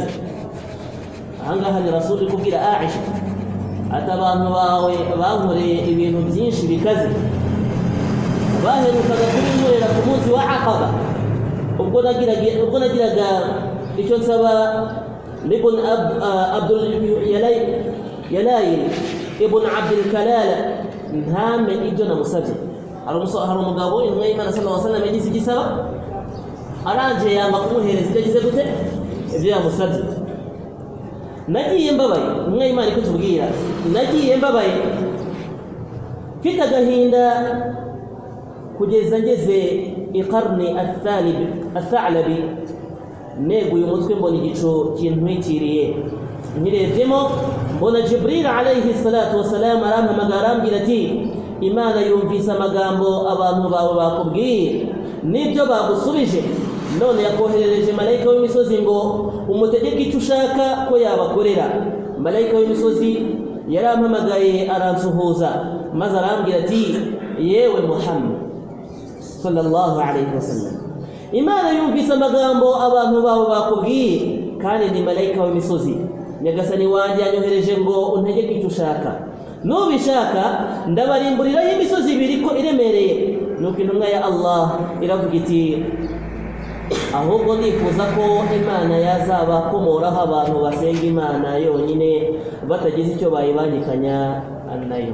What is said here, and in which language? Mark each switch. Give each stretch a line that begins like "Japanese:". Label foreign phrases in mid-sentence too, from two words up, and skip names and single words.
Kinyarwanda: Ahangaha ni Rasuli kubwira Aisha ati abantu bawe bankoreye ibintu byinshi bikaze, baherukaga kubinkorera ku munsi wa Aqaba ubwo nagiraga icyo nsaba ibn Abdul Yalayl ibn Abdul Kalala ntame ibyo namusabye. Hari umugabo intumwa y'Imana
Arabic: صلى الله عليه وسلم
Kinyarwanda: yagize igisaba aranje yamba kumuhereza ibyo agize gute ibyo yamusabye. Nagiye mbabaye, intumwa y'Imana ikutubwira, nagiye mbabaye mfite agahinda kugeza ngeze iqarni athalabi neguye umutwe mbona igicu kintwikiriye. Nyirevyemo mbona Jibril
Arabic: عليه الصلاة والسلام
Kinyarwanda: arampamagara arambwira ati Imana yumvise amagambo abantu bawe bakubwiye nibyo bagusubije, none yakoherereje malayika w'imisozi ngo umutegeke icyo ushaka ko yabakorera. Malayika w'imisozi yarampamagaye aransuhuza maze arambwira ati yewe Muhammad
Arabic: صلى الله عليه وسلم,
Kinyarwanda: Imana yumvise amagambo abantu bawe bakubwiye kandi ni malayika w'imisozi. Nyagasani wanjye yanyohereje ngo untegeke icyo ushaka, nubishaka ndabarimburiraho imisozi ibiri ko iremereye. Nuko intumwa ya Allah iravuga iti ahubwo nifuza ko Imana yazabakomoraho abantu basenga Imana yonyine batagize icyo bayibangikanya nayo.